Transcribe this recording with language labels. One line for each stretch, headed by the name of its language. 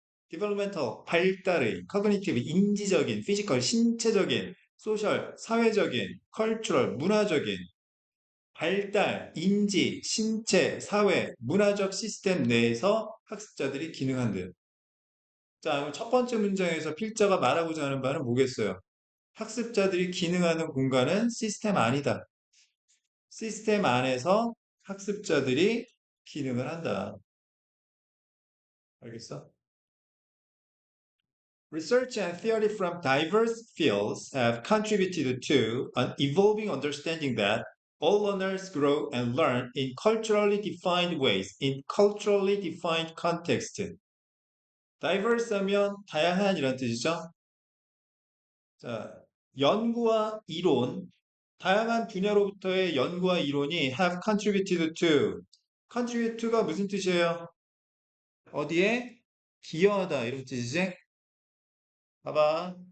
Korean: developmental, 발달의, cognitive, 인지적인, physical, 신체적인, social, 사회적인, cultural, 문화적인, 발달, 인지, 신체, 사회, 문화적 시스템 내에서 학습자들이 기능한대요. 자, 그럼 첫 번째 문장에서 필자가 말하고자 하는 바는 뭐겠어요? 학습자들이 기능하는 공간은 시스템 아니다. 시스템 안에서 학습자들이 기능을 한다. 알겠어?
English: Research and theory from diverse fields have contributed to an evolving understanding that all learners grow and learn in culturally defined ways, in culturally defined context.
Korean: diverse 하면 다양한 이란 뜻이죠. 자, 연구와 이론, 다양한 분야로부터의 연구와 이론이
English: have contributed to.
Korean: contribute to가 무슨 뜻이에요? 어디에? 기여하다 이런 뜻이지? 봐봐.